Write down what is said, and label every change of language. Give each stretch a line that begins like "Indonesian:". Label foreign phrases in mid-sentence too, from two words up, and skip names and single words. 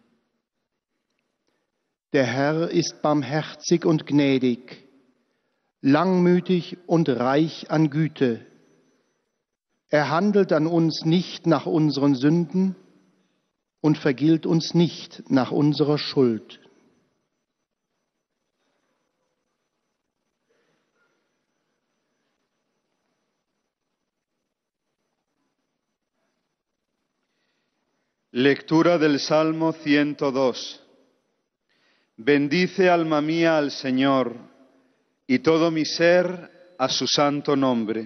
German: Der Herr ist barmherzig und gnädig, langmütig und reich an Güte. Er handelt an uns nicht nach unseren Sünden und vergilt uns nicht nach unserer Schuld.
Spanish: Lectura del Salmo 102. Bendice, alma mía, al Señor, y todo mi ser a su santo nombre.